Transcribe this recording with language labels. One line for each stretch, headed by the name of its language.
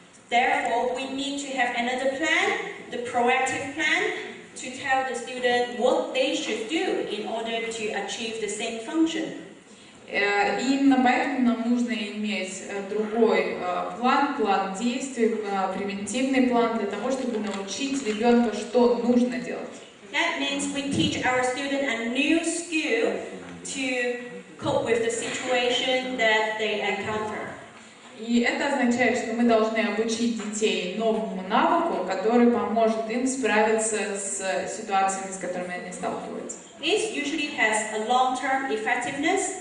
English: Therefore, we need to have another plan, the proactive plan, to tell the student what they should do in order to achieve the same function.
Russian: И именно поэтому нам нужно иметь другой план действий, превентивный план для того, чтобы научить ребенка, что нужно делать.
English: That means we teach our student a new skill to cope with the situation that they encounter.
Russian: И это означает, что мы должны обучить детей новому навыку, который поможет им справиться с ситуациями, с которыми они сталкиваются.
English: This usually has a long-term effectiveness.